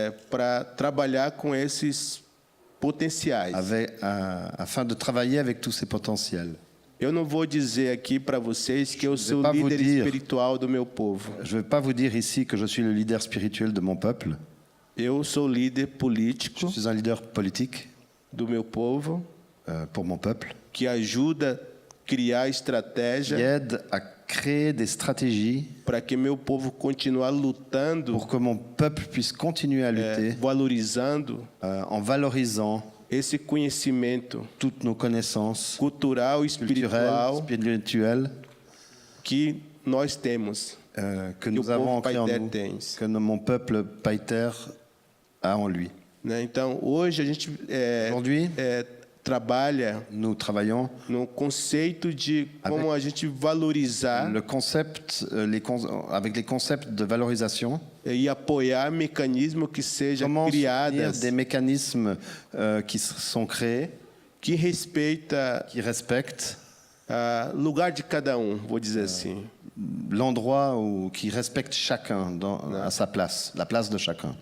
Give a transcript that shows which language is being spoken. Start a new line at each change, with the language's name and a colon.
Portuguese: para trabalhar com esses potenciais.
French: Afin de travailler avec tous ces potentiels.
Portuguese: Eu não vou dizer aqui para vocês que eu sou o líder espiritual do meu povo.
French: Je ne vais pas vous dire ici que je suis le leader spirituel de mon peuple.
Portuguese: Eu sou líder político.
French: Je suis un leader politique
Portuguese: do meu povo,
French: pour mon peuple,
Portuguese: que ajuda a criar estratégia,
French: qui aide à créer des stratégies
Portuguese: para que meu povo continue lutando,
French: pour que mon peuple puisse continuer à lutter,
Portuguese: valorizando,
French: en valorisant
Portuguese: esse conhecimento,
French: toutes nos connaissances
Portuguese: cultural e espiritual, que nós temos,
French: que nous avons ancré en nous, que mon peuple Païter a en lui.
Portuguese: Né? Então, hoje a gente
French: aujourd'hui
Portuguese: trabalha,
French: nous travaillons
Portuguese: no conceito de como a gente valorizar,
French: le concept, avec les concepts de valorisation,
Portuguese: e apoiar mecanismos que sejam criados,
French: des mécanismes qui sont créés,
Portuguese: que respeita,
French: qui respecte
Portuguese: lugar de cada vou dizer assim.
French: L'endroit qui respecte chacun à sa place, la place de chacun.